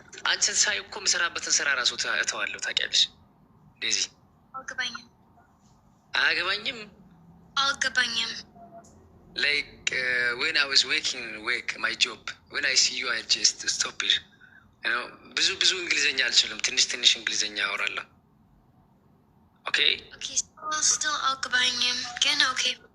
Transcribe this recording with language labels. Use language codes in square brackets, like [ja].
[am] አንቺን ሳይ እኮ የምሰራበትን ስራ ራሱ እተዋለሁ ታውቂያለሽ ዴዚ። አልገባኝም። አያገባኝም? አልገባኝም። [en] Like when I was working my job, when I see you I just stop it. You know, [am] ብዙ እንግሊዘኛ አልችልም፣ ትንሽ እንግሊዘኛ አወራለሁ። Okay? Okay, still አልገባኝም ግን okay.